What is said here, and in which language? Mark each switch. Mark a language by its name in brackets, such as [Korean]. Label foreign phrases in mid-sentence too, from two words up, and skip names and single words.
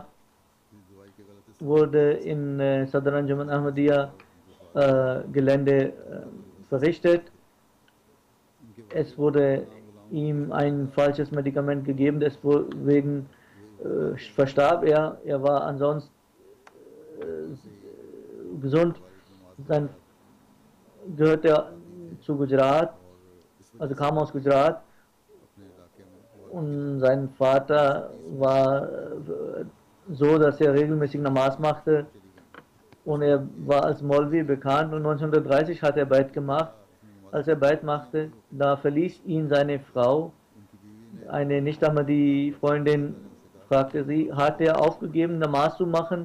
[Urdu] دوائی کے غلط [German] wurde in Sadr Anjuman Ahmadiyya Gelände verrichtet. Es wurde ihm ein falsches Medikament gegeben, deswegen verstarb er. Er war ansonsten gesund. Dann gehört er zu Gujarat, also kam aus Gujarat, [Urdu] اپنے علاقے میں [German] Und sein Vater war so, dass er regelmäßig Namas machte. Und er war als Molvi bekannt und 1930 hat er Beit gemacht. Als er Beit machte, da verließ ihn seine Frau. Eine Nicht-Ahmadi-Freundin fragte sie, hat er aufgegeben, Namas zu machen?